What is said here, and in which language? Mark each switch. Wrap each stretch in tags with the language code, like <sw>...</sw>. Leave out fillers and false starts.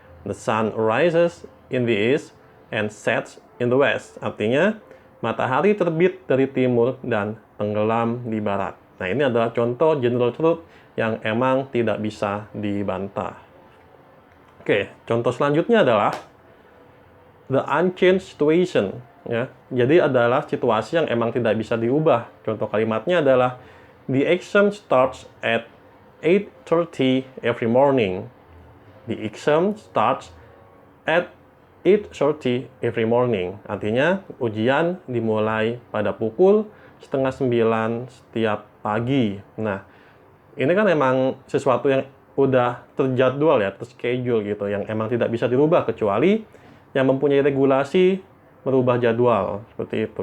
<en>The sun rises in the east and sets in the west.</en> <id>Artinya matahari terbit dari timur dan tenggelam di barat. Nah, ini adalah contoh general truth yang emang tidak bisa dibantah. Oke, contoh selanjutnya adalah</id> <en>the unchanged situation.</en> <id>Ya, jadi adalah situasi yang emang tidak bisa diubah. Contoh kalimatnya adalah</id> <en>the exam starts at 8:30 every morning. The exam starts at 8:30 every morning.</en> <id>Artinya ujian dimulai pada pukul 8:30 setiap pagi. Nah, ini kan emang sesuatu yang udah terjadwal ya, terschedule gitu, yang emang tidak bisa dirubah kecuali yang mempunyai regulasi merubah jadwal. Seperti itu.</id>